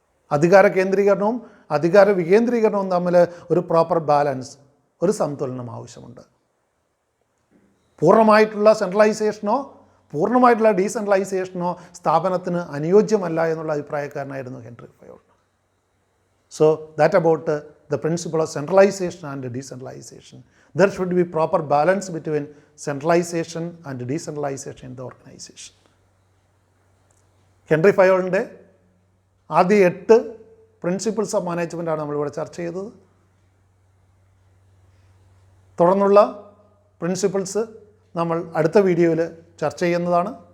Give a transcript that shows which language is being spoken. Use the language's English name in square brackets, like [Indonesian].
[Malayalam] അധികാര കേന്ദ്രീകരണവും അധികാര വികേന്ദ്രീകരണവും തമ്മിൽ ഒരു പ്രോപ്പർ ബാലൻസ്, ഒരു സന്തുലനം ആവശ്യമുണ്ട്. പൂർണ്ണമായിട്ടുള്ള സെൻട്രലൈസേഷനോ പൂർണ്ണമായിട്ടുള്ള ഡീസെൻട്രലൈസേഷനോ സ്ഥാപനത്തിന് അനുയോജ്യമല്ല എന്നുള്ള അഭിപ്രായക്കാരനായിരുന്നു Henry file. [English] So that about the principle of centralization and decentralization. There should be proper balance between centralization and decentralization in the organization. [Malayalam] Henry ഫയോളിൻ്റെ ആദ്യ 8 പ്രിൻസിപ്പിൾസ് ഓഫ് മാനേജ്മെൻറ്റാണ് നമ്മളിവിടെ ചർച്ച ചെയ്തത്. തുടർന്നുള്ള പ്രിൻസിപ്പിൾസ് നമ്മൾ അടുത്ത വീഡിയോയിൽ ചർച്ച ചെയ്യുന്നതാണ്.